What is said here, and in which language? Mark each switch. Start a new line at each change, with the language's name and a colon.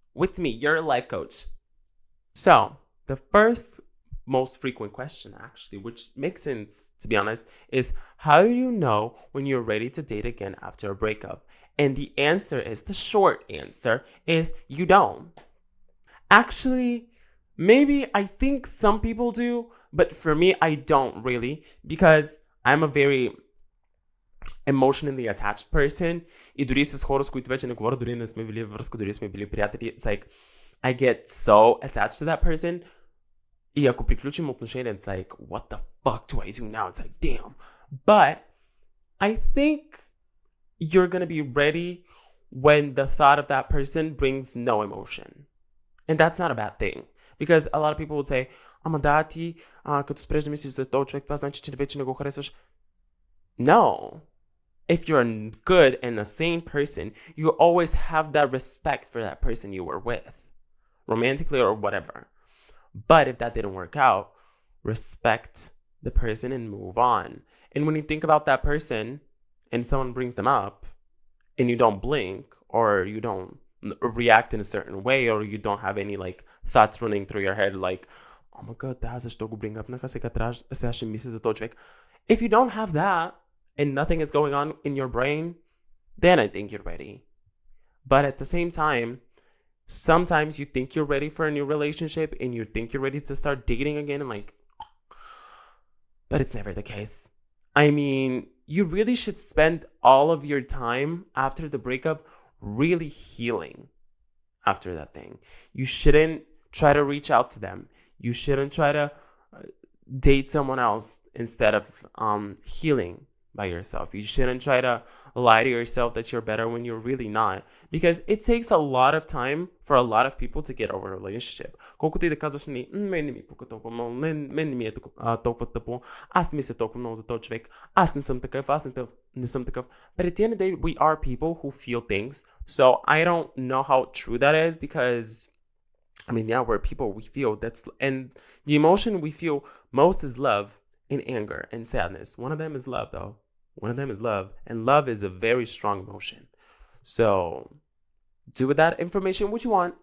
English: With me, your life coach. So, the first most frequent question, actually, which makes sense, to be honest, is how do you know when you're ready to date again after a breakup? And the answer is, the short answer is, you don't. Actually, Maybe I think some people do, but for me, I don't really, because I'm a very emotionally attached person.
Bulgarian: И дори с хора, с които вече не говоря, дори не сме били в връзка, дори сме били приятели,
English: it's like, I get so attached to that person.
Bulgarian: И ако приключим отношения,
English: it's like, what the fuck do I do now? It's like, damn. But I think you're gonna be ready when the thought of that person brings no emotion. And that's not a bad thing. Because a lot of people would say,
Bulgarian: ама да, ти, като спреш да мислиш за този човек, това значи, че вече не го харесваш.
English: No. If you're a good and a sane person, you always have that respect for that person you were with, romantically or whatever. But if that didn't work out, respect the person and move on. And when you think about that person and someone brings them up and you don't blink or you don't react in a certain way or you don't have any like thoughts running through your head like, oh my god,
Bulgarian: да, защо го
English: bring up?
Bulgarian: Нека сега ще мисля за този човек.
English: If you don't have that and nothing is going on in your brain, then I think you're ready. But at the same time, sometimes you think you're ready for a new relationship and you think you're ready to start dating again and like, but it's never the case. I mean, you really should spend all of your time after the breakup really healing after that thing. You shouldn't try to reach out to them. You shouldn't try to date someone else instead of healing by yourself. You shouldn't try to lie to yourself that you're better when you're really not. Because it takes a lot of time for a lot of people to get over a relationship.
Bulgarian: Колкото и да казваш, мен не ми пука толкова много, мен не ми е толкова тъпо, аз не мисля толкова много за този човек, аз не съм такъв, аз не съм такъв.
English: But at the end of the day, we are people who feel things. So I don't know how true that is because, I mean, yeah, we're people, we feel. And the emotion we feel most is love and anger and sadness. One of them is love, though. One of them is love. And love is a very strong emotion. So do with that information what you want.